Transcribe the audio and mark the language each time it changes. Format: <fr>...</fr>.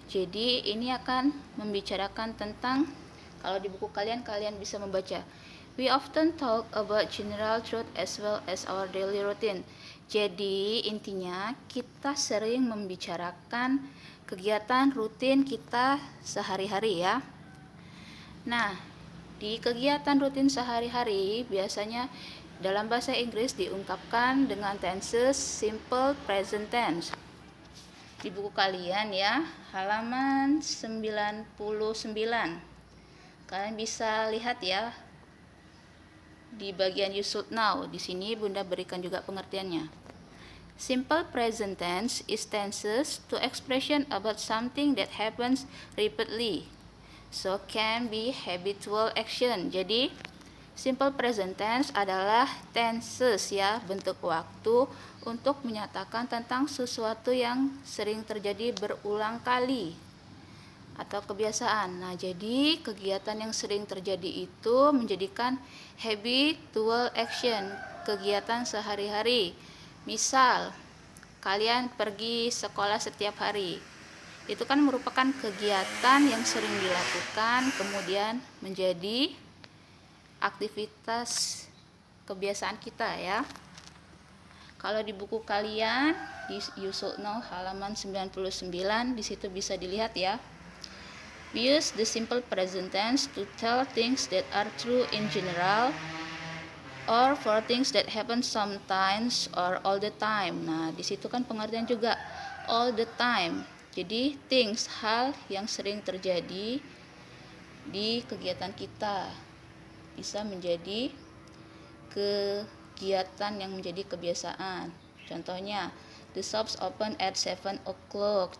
<id>Jadi ini akan membicarakan tentang, kalau di buku kalian bisa membaca.</id> <en>We often talk about general truth as well as our daily routine.</en> <id>Jadi intinya kita sering membicarakan kegiatan rutin kita sehari-hari ya. Nah, di kegiatan rutin sehari-hari biasanya dalam bahasa Inggris diungkapkan dengan tenses simple present tense. Di buku kalian ya, halaman 99. Kalian bisa lihat ya di bagian you should know. Di sini Bunda berikan juga pengertiannya.</id> <en>Simple present tense is tenses to expression about something that happens repeatedly. So can be habitual action.</en> <id>Jadi simple present tense adalah tenses ya, bentuk waktu untuk menyatakan tentang sesuatu yang sering terjadi berulang kali atau kebiasaan. Nah, jadi kegiatan yang sering terjadi itu menjadikan habitual action, kegiatan sehari-hari. Misal, kalian pergi sekolah setiap hari. Itu kan merupakan kegiatan yang sering dilakukan, kemudian menjadi aktivitas kebiasaan kita ya. Kalau di buku kalian di You Should Know halaman 99, di situ bisa dilihat ya.</id> <en>We use the simple present tense to tell things that are true in general or for things that happen sometimes or all the time.</en> <id>Nah, di situ kan pengertian juga all the time. Jadi things, hal yang sering terjadi di kegiatan kita bisa menjadi kegiatan yang menjadi kebiasaan. Contohnya,</id> <en>the shops open at 7 o'clock.</en>